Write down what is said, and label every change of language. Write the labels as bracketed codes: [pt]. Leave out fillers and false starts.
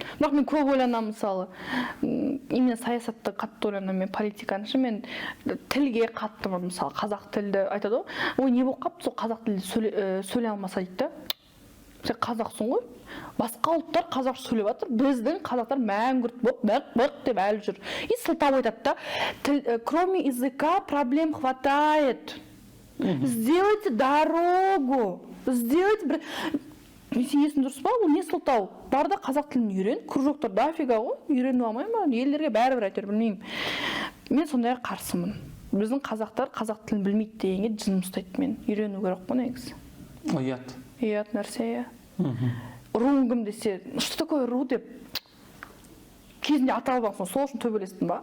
[kk] Бірақ мен көп ойланамын, мысалы, именно саясатты қатты ойланамын, мен политиканы ше, мен тілге қаттымын, мысалы, қазақ тілді айтады ғой. Ой, не болып қапты, сол қазақ тілді сөйлей алмаса дейді да. Сен қазақсың ғой, басқа ұлттар қазақша сөйлеп жатыр, біздің қазақтар мәңгүрт болып бәқ деп әлі жүр. [ru] И сылтау айтады да, кроме языка проблем хватает. Сделайте дорогу, сделайте бір... [kk] Есің дұрыс па, ол не сылтау? Бар да қазақ тілін үйрен, кружоктар дофига ғой, үйреніп алмай ма? Елдерге бәрібір әйтеуір білмеймін. Мен сондай қарсымын. Біздің қазақтар қазақ тілін білмейді дегенге жыным ұстайды мен. Үйрену керек қой негізі. Ұят. Ұят нәрсе, иә. Руың кім десе, что такое ру деп кезінде ата-бабаң сол үшін төбелестің ба?